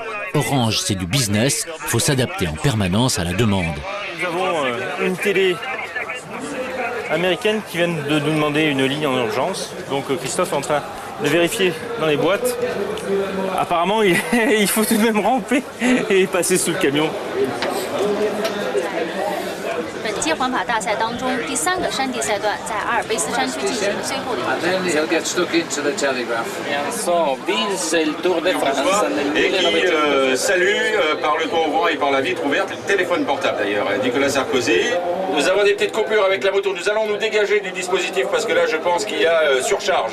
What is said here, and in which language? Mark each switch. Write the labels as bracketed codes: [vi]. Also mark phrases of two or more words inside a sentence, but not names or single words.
[fr] Orange, c'est du business, faut s'adapter en permanence à la demande. Nous avons une télé américaine qui vient de nous demander une ligne en urgence. Donc Christophe est en train de vérifier dans les boîtes. Apparemment, il faut tout de même ramper et passer sous le camion. [zh] 本届环法大赛当中，第3个山地赛段在阿尔卑斯山区进行最后的一个。 [fr] Et qui salue par le toit ouvrant et par la vitre ouverte, le téléphone portable d'ailleurs, Nicolas Sarkozy. Nous avons des petites coupures avec la moto, nous allons nous dégager du dispositif parce que là je pense qu'il y a surcharge.